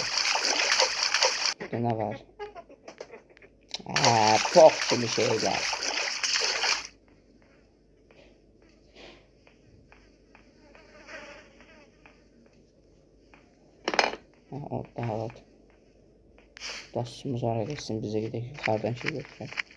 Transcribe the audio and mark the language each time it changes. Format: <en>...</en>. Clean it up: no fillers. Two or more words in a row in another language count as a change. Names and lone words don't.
<az>Burada nə var? Çox kimi şeylər. Orada halat.</az> <tr>Daşımız oraya geçsin, bize gidelim yukarıdan şey götürək.</tr>